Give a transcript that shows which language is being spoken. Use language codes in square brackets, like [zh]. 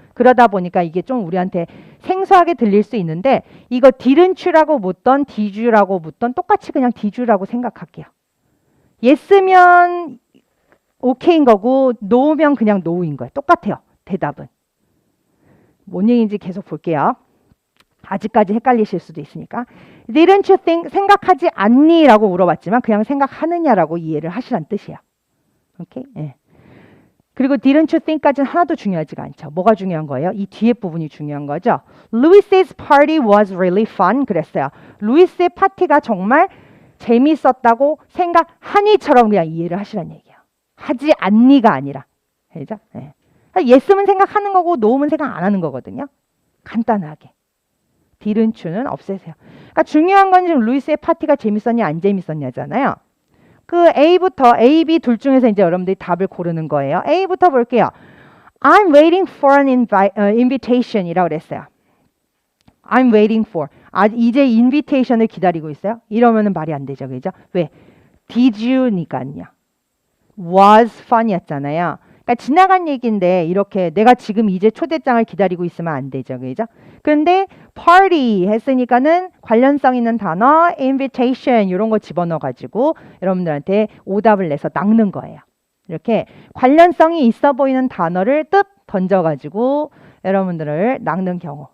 [ko] 그러다 보니까 이게 좀 우리한테 생소하게 들릴 수 있는데 이거 [en] didn't you [ko] 라고 묻던 [en] did you [ko] 라고 묻던 똑같이 그냥 did you라고 생각할게요. yes면 오케이인 거고 no면 그냥 no인 거예요. 똑같아요. 대답은. 뭔 얘기인지 계속 볼게요. 아직까지 헷갈리실 수도 있으니까. [en] Didn't you think [ko] 생각하지 않니? 라고 물어봤지만 그냥 생각하느냐라고 이해를 하시란 뜻이에요. 오케이? 예. 그리고 [en] didn't you think [ko] 까지는 하나도 중요하지가 않죠. 뭐가 중요한 거예요? 이 뒤에 부분이 중요한 거죠. [en] Louis's party was really fun. [ko] 그랬어요. 루이스의 파티가 정말 재밌었다고 생각하니처럼 그냥 이해를 하시란 얘기예요. 하지 않니가 아니라. 그죠? 예. yes면 생각하는 거고 no면 생각 안 하는 거거든요. 간단하게. [en] didn't you [ko] 는 없애세요. 그러니까 중요한 건 지금 루이스의 파티가 재밌었냐 안 재밌었냐잖아요. 그 A부터 A, B 둘 중에서 이제 여러분들이 답을 고르는 거예요. A부터 볼게요. [en] I'm waiting for an invitation [ko] 이라고 그랬어요. [en] I'm waiting for. [ko] 이제 invitation을 기다리고 있어요. 이러면은 말이 안 되죠. 그죠? 왜? [en] Did you [ko] 니까요. [en] Was [ko] fun이었잖아요. 그러니까 지나간 얘기인데 이렇게 내가 지금 이제 초대장을 기다리고 있으면 안 되죠. 그죠? 그런데 party 했으니까는 관련성 있는 단어 invitation 이런 거 집어넣어 가지고 여러분들한테 오답을 내서 낚는 거예요. 이렇게 관련성이 있어 보이는 단어를 뜩 던져 가지고 여러분들을 낚는 경우.